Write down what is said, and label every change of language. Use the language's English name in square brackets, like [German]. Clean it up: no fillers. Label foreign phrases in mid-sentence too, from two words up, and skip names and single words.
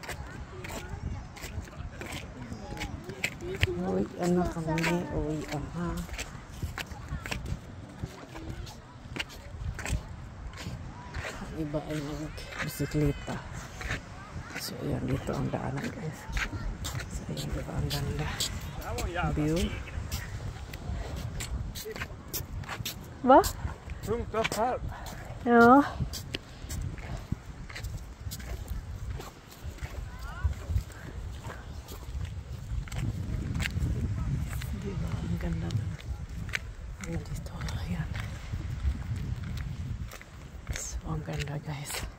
[Filipino] Uwi na kami. Uwi aha. Ang iba ay nag-bisikleta. So ayan, dito ang daanan guys. So ayan, diba ang ganda view. [Swedish] Va? Tungt upp här. Ja. [Filipino] Diba ang ganda na. Ayan dito. Ayan. So ang ganda guys.